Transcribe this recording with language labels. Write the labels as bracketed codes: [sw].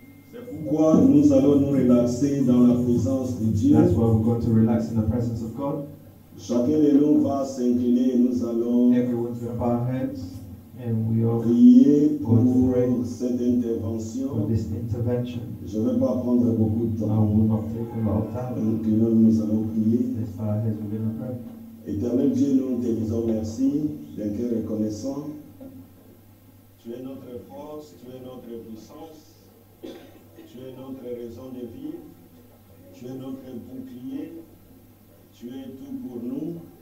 [fr] C'est pourquoi nous allons nous relaxer dans la présence de Dieu. [en] That's why we're going to relax in the presence of God. [fr] Chacun de nous va s'incliner et nous allons [en] Everyone's going to bow our heads and we are [fr] prier pour cette [en] for [fr] intervention. [en] this intervention. [fr] Je ne vais pas prendre beaucoup de [en] I [fr] temps. [en] will not take a lot of time. [fr] Donc nous allons prier. [en] Let's bow our heads, we're going to pray. [fr] Éternel Dieu, nous te disons merci d'un cœur reconnaissant. Tu es notre force, tu es notre puissance, tu es notre raison de vivre, tu es notre bouclier, tu es tout pour nous.